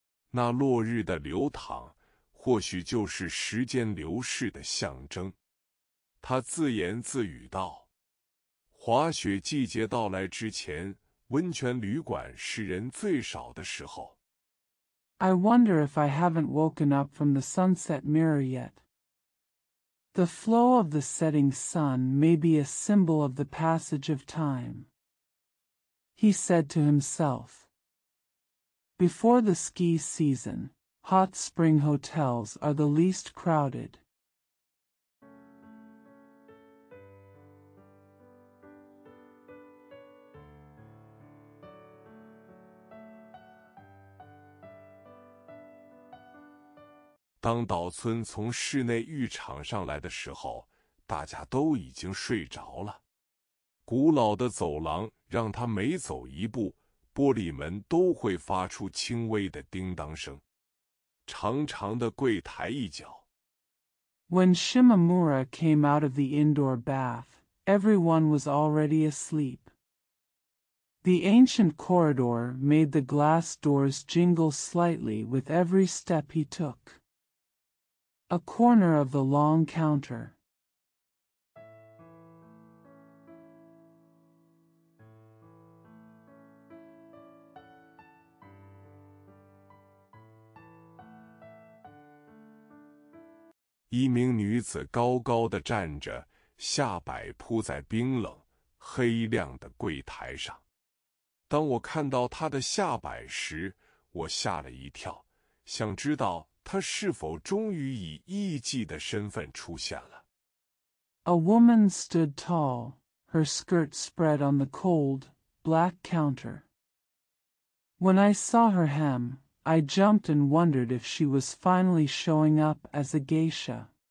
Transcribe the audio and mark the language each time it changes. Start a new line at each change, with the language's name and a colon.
Chinese: 那落日的流淌，或许就是时间流逝的象征。他自言自语道：“滑雪季节到来之前，温泉旅馆是人最少的时候。”
English: I wonder if I haven't woken up from the sunset mirror yet. The flow of the setting sun may be a symbol of the passage of time. He said to himself. Before the ski season, hot spring hotels are the least crowded.
Chinese: 当岛村从室内浴场上来的时候，大家都已经睡着了。古老的走廊让他每走一步，玻璃门都会发出轻微的叮当声。长长的柜台一角。
English: When Shimamura came out of the indoor bath, everyone was already asleep. The ancient corridor made the glass doors jingle slightly with every step he took. A corner of the long counter.
Chinese: 一名女子高高的站着，下摆铺在冰冷、黑亮的柜台上。当我看到她的下摆时，我吓了一跳，想知道她是否终于以艺妓的身份出现了。
English: A woman stood tall, her skirt spread on the cold, black counter. When I saw her hem, I jumped and wondered if she was finally showing up as a geisha.